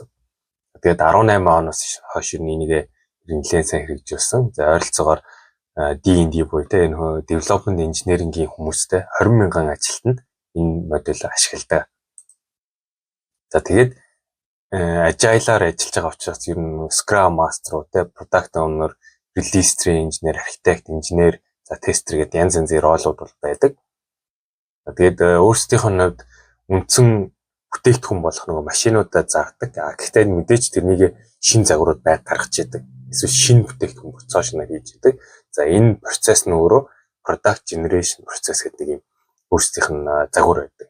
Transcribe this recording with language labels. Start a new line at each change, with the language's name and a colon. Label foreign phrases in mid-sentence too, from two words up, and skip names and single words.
Mongolian: Тэгээд 18 оноос хойш энийг нэлээд сайн хэрэгжүүлсэн. За ойролцоогоор D&D буюу энэ
English: Development Engineering-
Mongolian: ийн хүмүүстэй 20,000 ажилтнанд энэ модуль ашигладаг. За тэгээд Agile-аар ажиллаж байгаа учраас ер нь
English: Scrum Master, Product Owner, Release Train Engineer, Architect, Engineer,
Mongolian: за Tester гэдэг янз янзын ролууд бол байдаг. Тэгээд өөрсдийнх нь хувьд үндсэн бүтээгдэхүүн болох нөгөө машинуудаа заадаг. Гэхдээ мэдээж тэрнийг шин загварууд байг гаргаж идэг. Эсвэл шин бүтээгдэхүүн процессыг хийж идэг. За энэ процесс нь өөрөө
English: Product Generation
Mongolian: процесс гэдэг юм өөрсдийнх нь загвар байдаг.